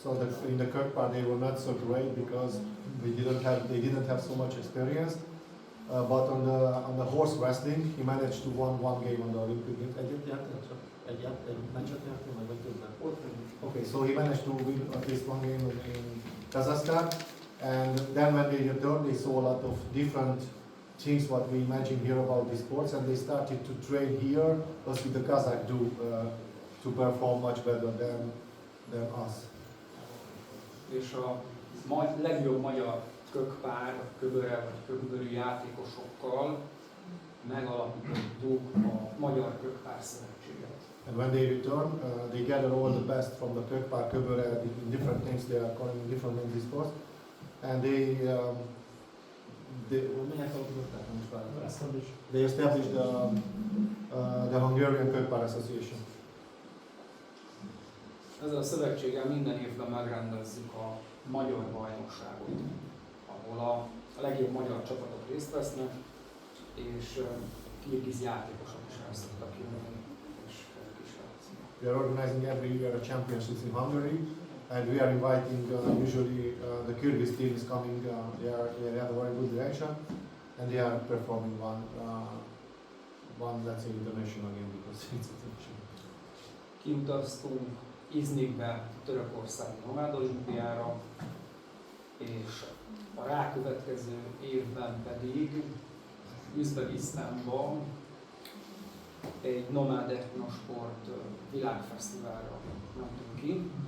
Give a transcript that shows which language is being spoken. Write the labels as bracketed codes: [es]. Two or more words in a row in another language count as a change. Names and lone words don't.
[en] So in the Kirkpár they were not so great because they didn't have so much experience. But on the horse wrestling, he managed to win one game on the Olympic Games. Okay, so he managed to win at least one game in Kazakhstan. And then when they returned, they saw a lot of different things what we imagine here about the sports, and they started to train here, plus with the Kazakh to perform much better than us. [hu] És a legjobb magyar kökpár, vagy köböre, vagy köbörű játékosokkal megalapítottuk a Magyar Kökpár Szövetséget. [en] And when they return, they gather all the best from the Kökpár, köböre, in different names, they are calling different names these sports, and they established the Hungarian Kökpár Association. [hu] Ezzel a szövetséggel minden évben megrendezzük a magyar bajnokságot, ahol a legjobb magyar csapatok részt vesznek, és kirgiz játékosok is el szoktak jönni, és ők is játszanak. [en] We are organizing every year a championships in Hungary, and we are inviting usually the Kyrgyz team is coming. They have a very good direction, and they are performing one let's say international game because it's international. [hu] Kiutaztunk Iznikbe, Törökországi nomád olimpiára, és a rákövetkező évben pedig Üzbegisztánban egy nomád etnosport világfesztiválra mentünk ki,